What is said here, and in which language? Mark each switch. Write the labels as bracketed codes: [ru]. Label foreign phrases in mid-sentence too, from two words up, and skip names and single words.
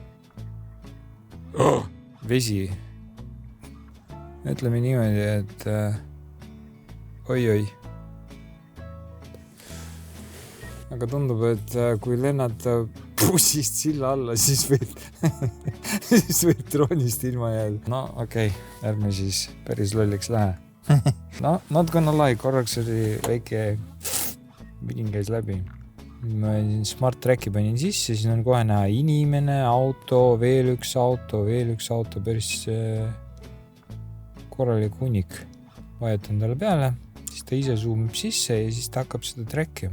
[et] Vesi. Ütleme niimoodi, et oi. Aga tundub, et kui lennata bussist silla alla, siis võib droonist ilma jääda. Okei, ärme siis päris lolliks lähe. [en] Not gonna lie, [et] korraks oli väike vidin käis läbi. Ma Smart Tracki panin sisse, siis on kohe näha inimene, auto, veel üks auto, päris korralik hunnik. Vajutan talle peale, siis ta ise zoomib sisse ja siis ta hakkab seda trackima.